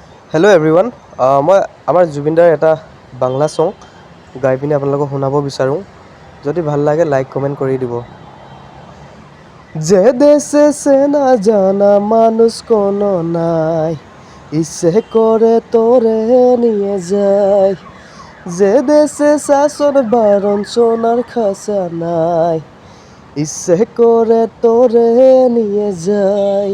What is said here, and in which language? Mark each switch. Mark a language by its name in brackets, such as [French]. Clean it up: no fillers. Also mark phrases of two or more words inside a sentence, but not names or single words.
[English] Hello everyone. [Assamese] মই আমাৰ জুবিনদাৰ এটা বাংলা ছং গাই পিনি আপোনালোকক শুনাব বিচাৰোঁ। যদি ভাল লাগে [English] like comment [Assamese] করে দিব। [Bangla] যে দেশে সে না জানা মানুষ কোনো নাই, ইচ্ছে করে তোরে নিয়ে যায়। যে দেশে শাসন বারণ সোনার খাসা নাই, ইচ্ছে করে তোরে নিয়ে যায়।